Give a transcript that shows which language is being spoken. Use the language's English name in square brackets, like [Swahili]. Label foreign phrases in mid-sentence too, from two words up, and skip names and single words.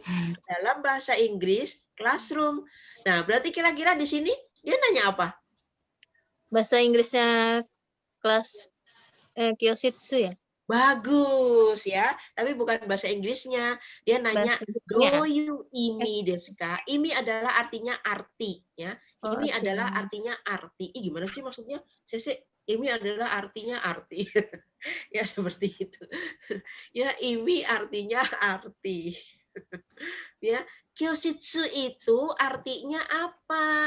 [Indonesian] Dalam bahasa Inggris classroom. Nah, berarti kira-kira di sini dia nanya apa? Bahasa Inggrisnya kelas Kyoshitsu ya. Bagus ya, tapi bukan bahasa Inggrisnya. Dia nanya Bahasa Inggrisnya. [Japanese] どういう意味ですか? [Indonesian] Imi adalah artinya arti ya. Oh, Imi artinya. adalah artinya arti. Ih, gimana sih maksudnya? Sese, imi adalah artinya arti. Ya seperti itu. Ya, imi artinya arti. Ya, kyoshitsu itu artinya apa?